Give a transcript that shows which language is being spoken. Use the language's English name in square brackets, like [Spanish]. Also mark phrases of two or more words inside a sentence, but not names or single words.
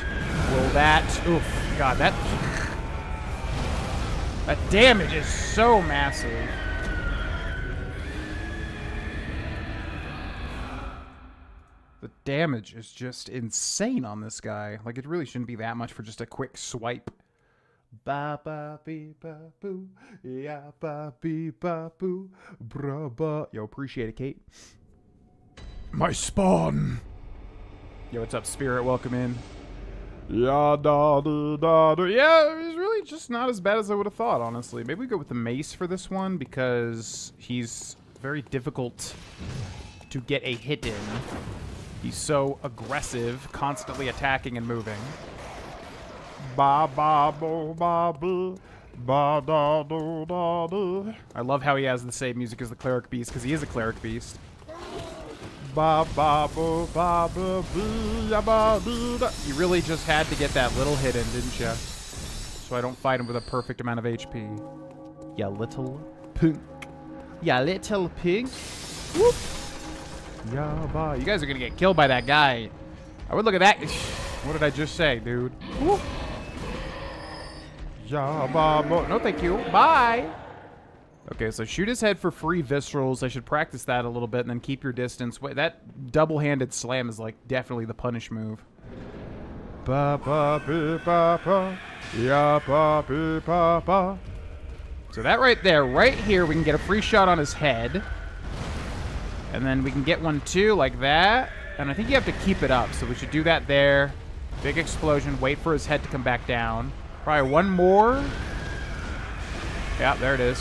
[English] Roll that. Oof. God, that damage is so massive. The damage is just insane on this guy. Like, it really shouldn't be that much for just a quick swipe. Ba ba bee ba boo, ya ba bee ba boo, bra ba. Yo, appreciate it, Kate. My spawn. Yo, what's up, Spirit? Welcome in. Yeah, da da da da. Yeah, he's really just not as bad as I would have thought, honestly. Maybe we go with the mace for this one because he's very difficult to get a hit in. He's so aggressive, constantly attacking and moving. Ba ba bo ba boo, ba da do da do. I love how he has the same music as the Cleric Beast because he is a Cleric Beast. Ba ba bo ba boo boo ya ba doo da. You really just had to get that little hit in, didn't you? So I don't fight him with a perfect amount of HP. Ya little punk. Ya little punk. Whoop. Ya ba. You guys are gonna get killed by that guy. I would look at that. What did I just say, dude? Whoop. Ya ba bo. No, thank you. Bye. Okay, so shoot his head for free viscerals. I should practice that a little bit and then keep your distance. Wait, that double-handed slam is like definitely the punish move. Ba ba ba ba ba. Ya ba ba ba ba. So that right there, right here, we can get a free shot on his head. And then we can get one too, like that. And I think you have to keep it up, so we should do that there. Big explosion, wait for his head to come back down. Probably one more. Yeah, there it is.